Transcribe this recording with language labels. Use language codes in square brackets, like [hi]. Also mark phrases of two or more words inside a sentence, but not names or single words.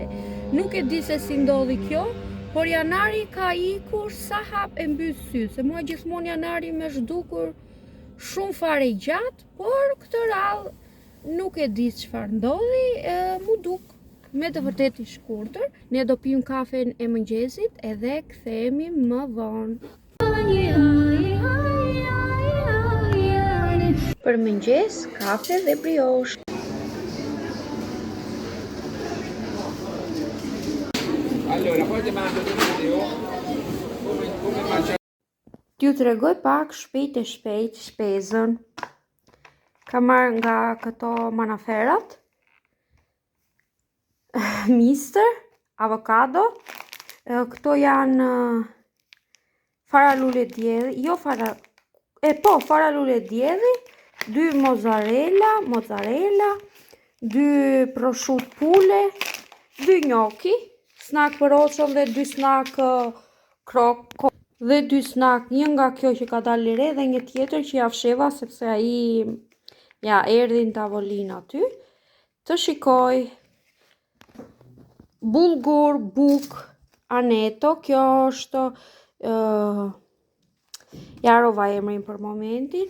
[sq] Nuk e di se si ndodhi kjo, por janari ka ikur sa hap e mbys syt, se mua gjithmonë janari më zhdukur shumë fare i gjatë, por këtë radhë nuk e di çfarë ndodhi, mu duk me të vërtet i shkurtër. Ne do pim kafen e mëngjesit edhe kthehemi më vonë. Për mëngjes, kafe dhe brioche. [it] Allora, poi ti mando un video come mangiare. [sq] T'ju tregoj pak shpejt shpesën. Ka marrë nga këto manaferat, mister, avokado, këto janë fara lule djedhi, fara lule djedhi, 2 mozzarella, 2 prosciutto pule, 2 gnocchi, snack për Oçon dhe 2 snack kroko dhe 2 snack, një nga kjo që ka dalë re dhe një tjetër që ja fsheva sepse ai ja erdhi në tavolinë aty. Të shikoj bulgur, buk, aneto, kjo është ja rova emrin për momentin.